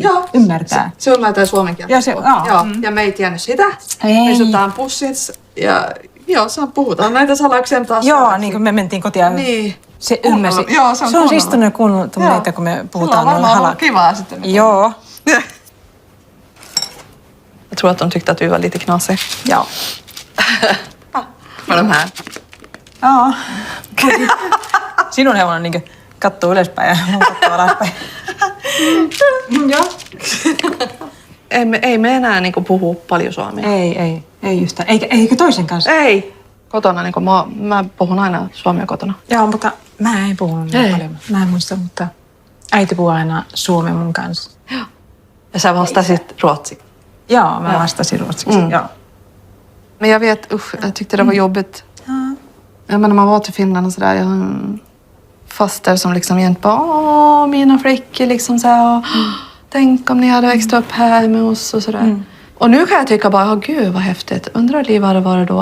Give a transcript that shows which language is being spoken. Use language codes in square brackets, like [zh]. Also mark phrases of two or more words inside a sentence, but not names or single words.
[fi] Joo. Ymmärtää. Se ymmärtää suomen kieltä. Joo. Ja me ei tiennyt sitä. Me istutaan pussissa ja puhutaan näitä salauksia taas. Joo, niin kuin me mentiin kotiin. Niin. Se ymmärsi. Joo, se on istunut kuunnellut meitä, kun me puhutaan. Sulla on varmaan ollut kivaa sitten. Joo. [sv] Jag tror att de tyckte att vi var lite knasiga. Ja. Med de här. Ja. [fi] Sinun hevonen niin katsoo ylöspäin ja mun katsoo alaspäin. Joo. Ei me enää niin puhu paljon suomea. Ei yhtään. Eikä toisen kanssa. Ei. Kotona niin mä puhun aina suomea kotona. Joo, mutta mä en puhunut niin paljon. Mä en muista, mutta äiti puhuu aina suomea mun kanssa. Joo. Ja sä vastasit ruotsi. Ja, mä vastasin ruotsiksi. [sv] Ja. Men jag vet, jag tyckte det var jobbigt. Ja, men när man var till Finland och sådär, jag har en faster som liksom jämt bara, mina flickor liksom såhär, tänk om ni hade växt upp här med oss och sådär. Och nu kan jag tycka bara, gud vad häftigt. Undrar liv hade varit då.